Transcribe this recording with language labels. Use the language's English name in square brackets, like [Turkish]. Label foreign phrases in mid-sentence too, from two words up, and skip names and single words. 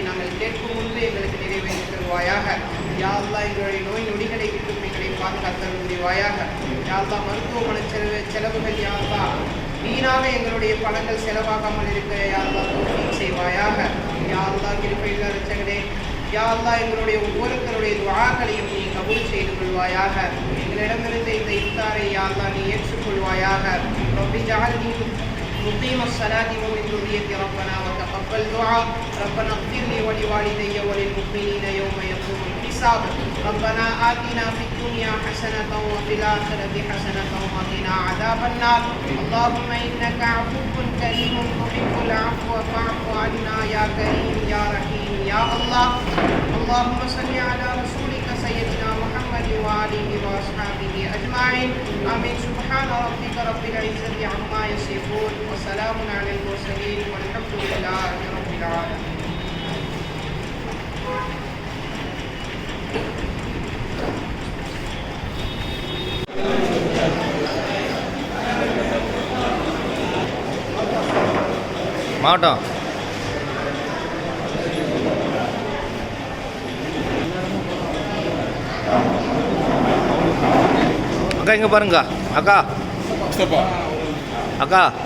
[Tamil] நாங்கள் கேட்கும் முன்பே எங்களுக்கு நிறைவேற்றி தருவாயாக [Arabic] يا الله [Tamil] எங்களுடைய நோய் நொடிகளை விட்டும் எங்களை பாதுகாத்தல் புரிவாயாக [Arabic] يا الله [Tamil] மருத்துவமனை செலவுகள் [Arabic] يا الله [Tamil] வீணாக எங்களுடைய பணங்கள் செலவாகாமல் இருக்க [Arabic] يا الله [Tamil] தௌஃபீக் செய்வாயாக [Arabic] يا الله [Tamil] கிருபையுள்ள இரட்சகனே [Arabic] يا الله [Tamil] எங்களுடைய ஒவ்வொருத்தருடைய துஆக்களையும் நீ கபூல் செய்து கொள்வாயாக எங்களிடமிருந்து இந்த இஃப்தாரை [Arabic] يا الله [Tamil] நீ [Arabic] ஏற்றுக்கொள்வாயாக رب اجعلني مقيم الصلاة ومن ذريتي ربنا وتقبل دعاء ربنا اغفر لي ولوالدي وللمؤمنين يوم يقوم الحساب ربنا آتنا في الدنيا حسنة وفي الآخرة حسنة وقنا عذاب النار اللهم إنك عفو كريم تحب العفو فاعف عنا يا كريم يا رحيم يا الله اللهم صل على رسولك سيدنا محمد وآله وأصحابه أجمعين آمين سبحان ربك رب العزة عما يصفون وسلام على المرسلين والحمد لله رب العالمين [Tamil] மாவட்டம் அக்கா இங்கே பாருங்க அக்கா அக்கா